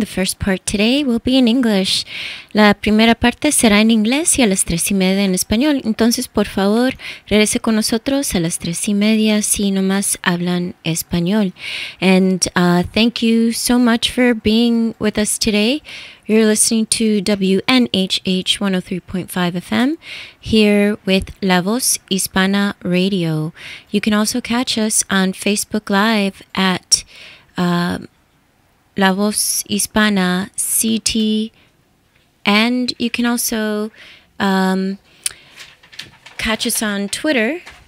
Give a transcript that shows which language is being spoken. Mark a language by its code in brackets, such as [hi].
[en] The first part today will be in English. [es] La primera parte será en inglés y a las 3:30 en español. Entonces, por favor, regrese con nosotros a las 3:30 si nomás hablan español. [en] And thank you so much for being with us today. You're listening to WNHH 103.5 FM here with La Voz Hispana Radio. You can also catch us on Facebook Live at La Voz Hispana CT, and you can also catch us on Twitter.